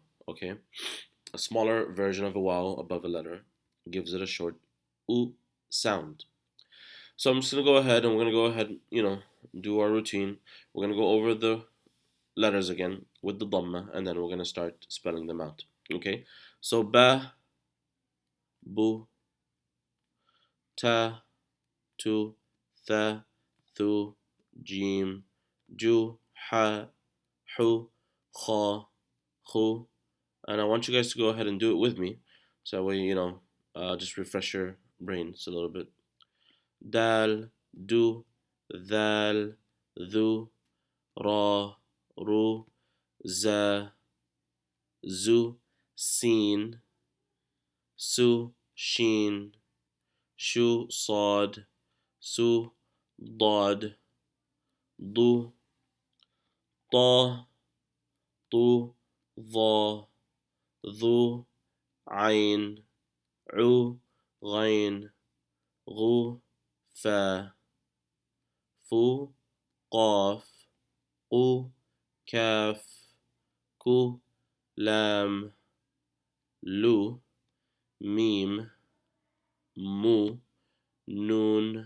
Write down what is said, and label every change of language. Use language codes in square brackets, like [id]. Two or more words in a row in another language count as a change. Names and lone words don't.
[en] Okay, a smaller version of a wow above a letter gives it a short u sound. So I'm just gonna go ahead and we're gonna go ahead, do our routine. We're gonna go over the letters again with the dhamma, and then we're gonna start spelling them out. Okay, so [ar] با، بُ، تا، تُ، ثا، ثُ، جيم، جُ، حا، حُ، خا، خُ, [en] and I want you guys to go ahead and do it with me, so that way just refresh your brains a little bit. [ar] دال، دُ، دال، ذُ، را، رُ، زا، زُ، سين، سُ، شين, شُ، صاد، صُ, ضاد, ضو, طا, طو, ظا, ذو, عين, عو, غين, غو, فا, فو, قاف, قو, كاف, كو, لام, لو, ميم, مو, نون,